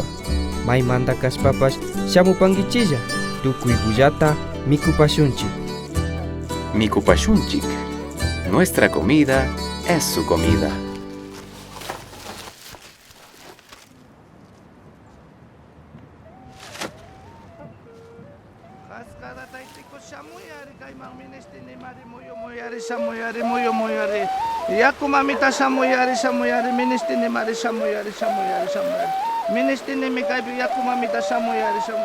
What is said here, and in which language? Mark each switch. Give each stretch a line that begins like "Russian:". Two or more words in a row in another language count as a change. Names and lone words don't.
Quechua: Maymanta kaspapash shamupankichilla, tukuy bullata mikupashunchik. Mikupashunchik.
Spanish: Nuestra comida es su comida.
Quechua: Yaku mamita samuyari ministini mari samuyari ministini mikaipi yaku mamita samuyari.